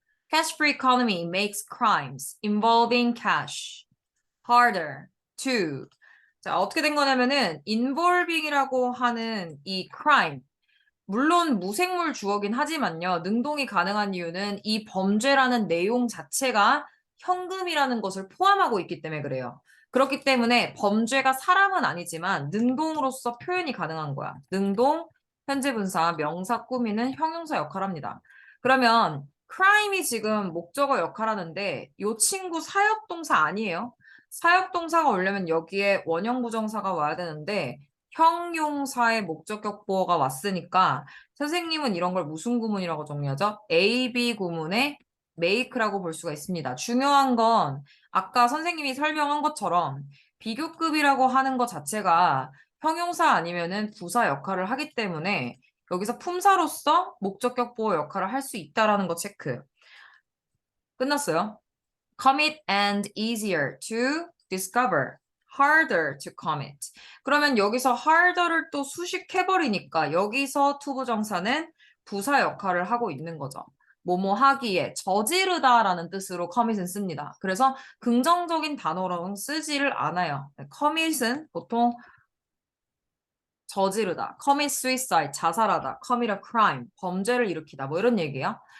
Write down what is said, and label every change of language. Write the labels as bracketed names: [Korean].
[English] Cash-free economy makes crimes involving cash harder to. [Korean] 자, 어떻게 된 거냐면은 involving이라고 하는 이 crime 물론 무생물 주어긴 하지만요. 능동이 가능한 이유는 이 범죄라는 내용 자체가 현금이라는 것을 포함하고 있기 때문에 그래요. 그렇기 때문에 범죄가 사람은 아니지만 능동으로서 표현이 가능한 거야. 능동, 현재 분사, 명사 꾸미는 형용사 역할합니다. 그러면 crime이 지금 목적어 역할하는데 이 친구 사역동사 아니에요. 사역동사가 오려면 여기에 원형 부정사가 와야 되는데 형용사의 목적격 보어가 왔으니까 선생님은 이런 걸 무슨 구문이라고 정리하죠? A, B 구문의 make라고 볼 수가 있습니다. 중요한 건 아까 선생님이 설명한 것처럼 비교급이라고 하는 것 자체가 형용사 아니면은 부사 역할을 하기 때문에 여기서 품사로서 목적격 보어 역할을 할 수 있다라는 거 체크. 끝났어요. [English] Commit and easier to discover. harder to commit. [Korean] 그러면 여기서 harder를 또 수식해버리니까 여기서 투부정사는 부사 역할을 하고 있는 거죠. 뭐뭐 하기에 저지르다라는 뜻으로 commit은 씁니다. 그래서 긍정적인 단어로는 쓰지를 않아요. commit은 보통 저지르다, [English] commit suicide, [Korean] 자살하다, [English] commit a crime, [Korean] 범죄를 일으키다, 뭐 이런 얘기예요.